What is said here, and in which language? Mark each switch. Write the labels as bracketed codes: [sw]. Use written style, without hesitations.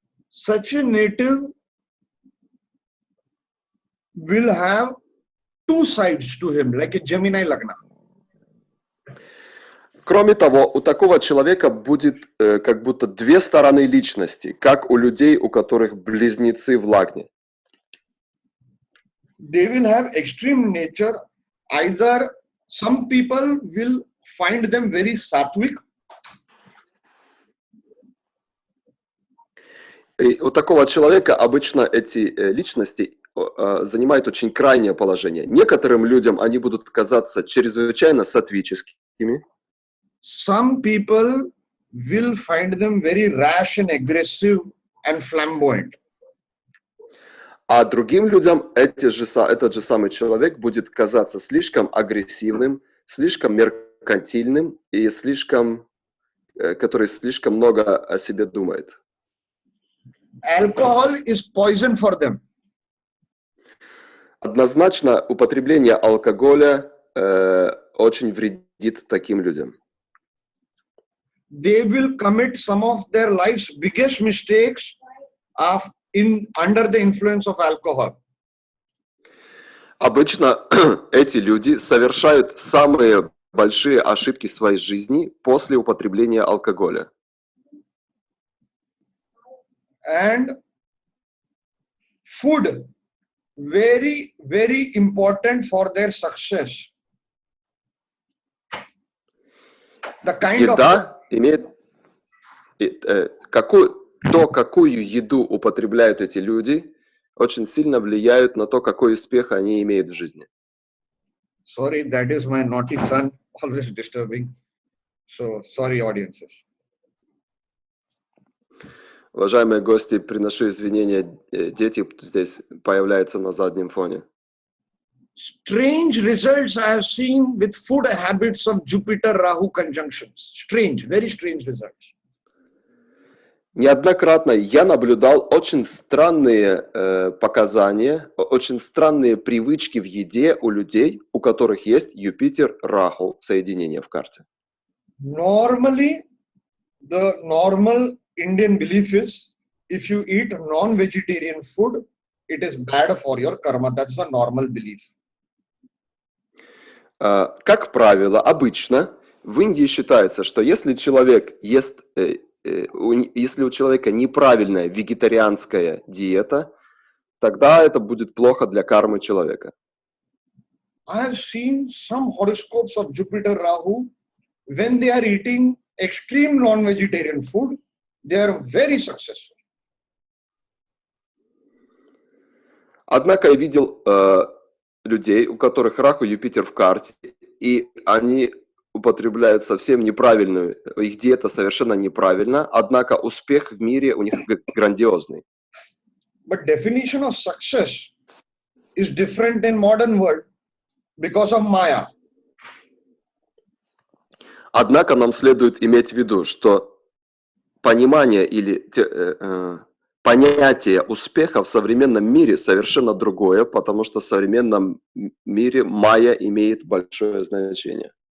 [en] Such a native will have two sides to him, like a Gemini Lagna. [ru] Кроме того, у такого человека будет как будто две стороны личности, как у людей, у которых близнецы в лагне. [en] They will have extreme nature. Either some people will find them very sattvic. [ru] И у такого человека обычно эти личности занимают очень крайнее положение. Некоторым людям они будут казаться чрезвычайно саттвическими. [en] Some people will find them very rash and aggressive and flamboyant. [ru] А другим людям этот же самый человек будет казаться слишком агрессивным, слишком меркантильным и который слишком много о себе думает. [en] Alcohol is poison for them. [ru] Однозначно употребление алкоголя очень вредит таким людям. [en] They will commit some of their life's biggest mistakes under the influence of alcohol. [ru] Обычно эти люди совершают самые большие ошибки в своей жизни после употребления алкоголя. [en] And food, very, very important for their success. The kind [ru] Еда имеет какую еду употребляют эти люди, очень сильно влияют на то, какой успех они имеют в жизни. [en] Sorry, that is my naughty son, always disturbing. So, sorry, audiences. [ru] Уважаемые гости, приношу извинения, дети здесь появляются на заднем фоне. [en] Strange results I have seen with food habits of Jupiter-Rahu conjunctions. Strange, very strange results. [ru] Неоднократно я наблюдал очень странные показания, очень странные привычки в еде у людей, у которых есть Юпитер-Раху соединение в карте. [en] Normally, the normal Indian belief is if you eat non-vegetarian food, it is bad for your karma. That's the normal belief. [ru] Как правило, обычно в Индии считается, что если человек ест, если у человека неправильная вегетарианская диета, тогда это будет плохо для кармы человека. [en] I have seen some horoscopes of Jupiter Rahu when they are eating extreme non-vegetarian food, they are very successful. [ru] Однако я видел людей, у которых Раху Юпитер в карте, и они употребляют совсем неправильную, их диета совершенно неправильна, однако успех в мире у них грандиозный. [en] But definition of success is different in modern world because of Maya. [ru] Однако нам следует иметь в виду, что понимание или понятие успеха в современном мире совершенно другое, потому что в современном мире майя имеет большое значение.